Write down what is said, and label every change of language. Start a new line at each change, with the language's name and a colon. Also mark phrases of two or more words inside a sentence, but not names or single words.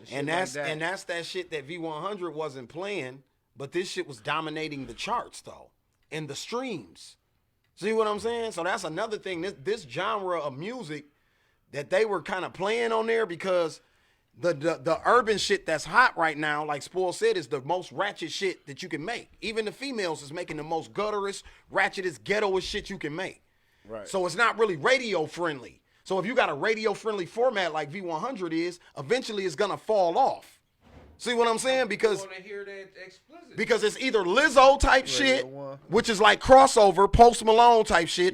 English: And that's that shit that V100 wasn't playing, but this shit was dominating the charts though, and the streams. See what I'm saying? So that's another thing. This genre of music that they were kind of playing on there, because the urban shit that's hot right now, like Spoil said, is the most ratchet shit that you can make. Even the females is making the most gutterous, ratchetest, ghettoest shit you can make. Right. So it's not really radio friendly. So if you got a radio friendly format like V100 is, eventually it's gonna fall off. See what I'm saying? Because want to hear that explicit. Because it's either Lizzo type Radio shit, 1. which is like crossover, Post Malone type shit,